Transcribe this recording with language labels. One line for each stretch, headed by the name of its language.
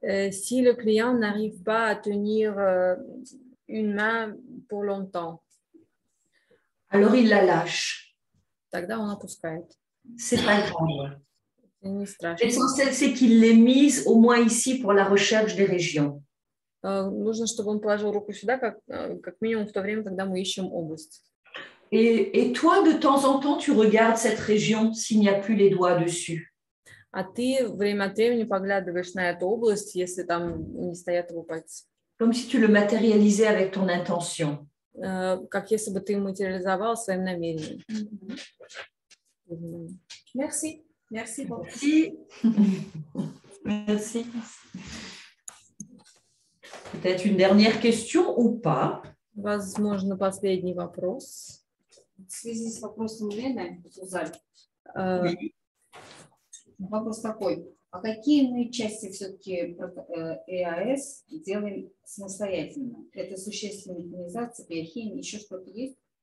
French: Si le client n'arrive pas à tenir une main pour longtemps, alors il la lâche.
Russian: тогда он опускает.
French: C'est pas grave. C'est
Russian: не страшно.
French: L'essentiel, c'est qu'il l'ait mise au moins ici pour la recherche des régions.
Russian: Нужно, чтобы он положил руку сюда, как минимум в то время, когда мы ищем область.
French: Et toi, de temps en temps, tu regardes cette région s'il n'y a plus les doigts dessus.
Russian: А ты время от времени поглядываешь на эту область, если там не стоят его пальцы.
French: Comme si tu le matérialisais avec ton intention.
Russian: Как если бы ты материализовал своим намерением.
French: Merci. Merci beaucoup. Merci. Merci. Peut-être une dernière question ou pas?
Russian: Возможно, последний вопрос. В связи с вопросом Лены, вопрос такой. А какие мы части все-таки ЭАС делаем самостоятельно? Это существенная механизация, биохимия, еще что-то есть?